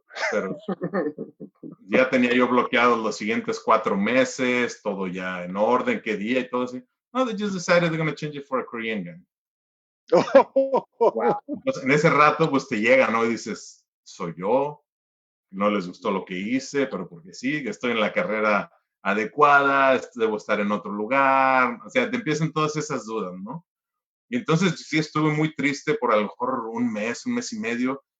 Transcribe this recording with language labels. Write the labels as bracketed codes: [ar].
[es] Pero ya tenía yo bloqueado los siguientes 4 meses, todo ya en orden, qué día y todo así. [en] No, they just decided they're going to change it for a Korean guy. Wow. [es] Entonces, en ese rato, pues te llega, ¿no? Y dices, soy yo, no les gustó lo que hice, pero porque sí, estoy en la carrera adecuada, debo estar en otro lugar. O sea, te empiezan todas esas dudas, ¿no? Y entonces sí estuve muy triste por a lo mejor un mes y medio.